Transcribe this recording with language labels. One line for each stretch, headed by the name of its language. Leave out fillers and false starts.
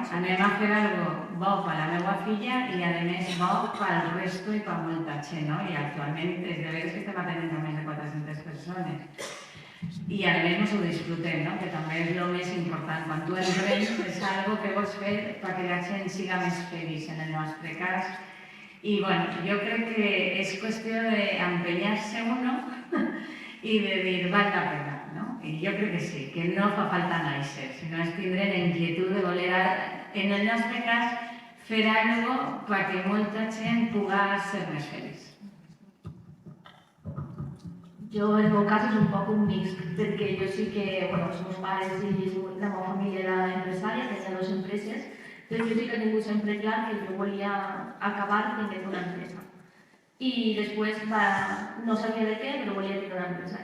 Catalan: Anem a fer alguna bo per la meva filla i, a més, bo pel resto i per molta gent, no? I actualment, des de veres que estem atenent a més de 400 persones. I, a més, ens ho disfrutem, no? Que també és el més important. Quan tu emprens, és algo que vols fer perquè la gent siga més feliç, en el nostre cas.
Spanish: Y bueno, yo creo que es cuestión de empeñarse uno y de decir, vale la pena, ¿no? Y yo creo que sí, que
Catalan: no fa falta naixer, sinó és tindre la inquietud de voler, en el nostre cas, fer algo perquè molta gent puga ser més feliç.
Spanish: Yo en mi caso es un poco un mix, porque yo sí que, bueno, somos pares y
Catalan: la meva familia
Spanish: era empresaria, tenía 2 empresas, entonces yo sí que tengo siempre claro que yo volía acabar teniendo una empresa. Y después no sabía de qué, pero volía a tener una empresa.